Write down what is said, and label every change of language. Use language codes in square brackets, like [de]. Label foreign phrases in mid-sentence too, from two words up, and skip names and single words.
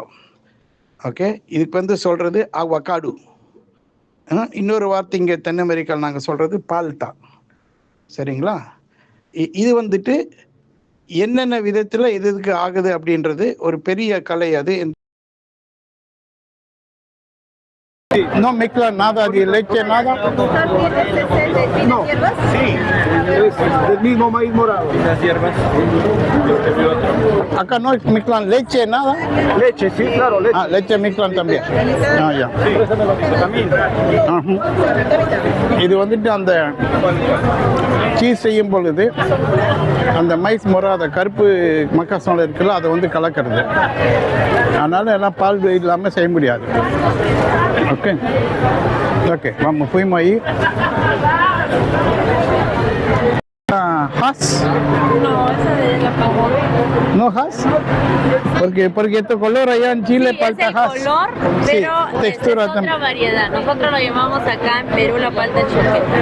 [ta] ஓகே, இதுக்கு வந்து சொல்கிறது அவகாடு. இன்னொரு வார்த்தை இங்கே தென் அமெரிக்காவில் நாங்கள் சொல்கிறது பால்டா. சரிங்களா? இது வந்துட்டு என்னென்ன விதத்தில் எதுக்கு ஆகுது அப்படின்றது ஒரு பெரிய கலை. அது [es] No mezcla nada de leche, nada. No. Sí. es del mismo maíz morado. Las hierbas. Acá no mezclan leche, nada. Leche, sí, claro, leche. Ah, leche mezclan también. Ah, ya. También. [ta] ஆஹும். இது வந்துட்டு அந்த சீஸ் செய்யும் பொழுது அந்த மைஸ் முறை அந்த கருப்பு மக்காசோளம் இருக்குல்ல அதை வந்து கலக்கிறது. அதனால எல்லாம் பால் இல்லாமல் செய்ய முடியாது. [en] okay okay [es] vamos fuimos ahí. ¿Has? No, esa de la pavón. ¿No has? Porque este color allá en Chile Sí, palta es el has. color, Sí, pero textura es otra también. variedad. Nosotros lo llamamos acá en Perú la palta choqueta.